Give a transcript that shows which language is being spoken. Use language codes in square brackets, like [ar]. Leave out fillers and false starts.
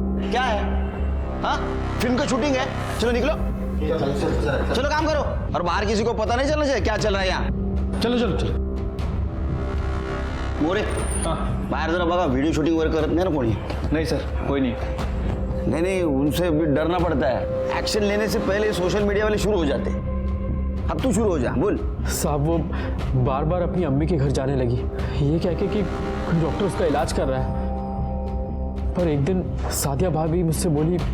[hi] क्या है? हाँ, फिल्म का शूटिंग है, चलो निकलो। चलो काम करो, और बाहर किसी को पता नहीं चलना चाहिए क्या चल रहा है यहाँ। चलो चलो चलो। मोरे हाँ [mr] बाहेर जरा बघा, व्हिडिओ शूटिंग वगैरह करत नाही ना कोणी? [hi] नहीं सर, कोई नहीं। नहीं, उनसे भी डरना पड़ता है। एक्शन लेने से पहले सोशल मीडिया वाले शुरू हो जाते हैं। अब तू शुरू हो जा, बोल। साहब वो बार बार अपनी अम्मी के घर जाने लगी, ये कह के कि डॉक्टर उसका इलाज कर रहा है। पर एक दिन सादिया भाभी मुझसे बोली।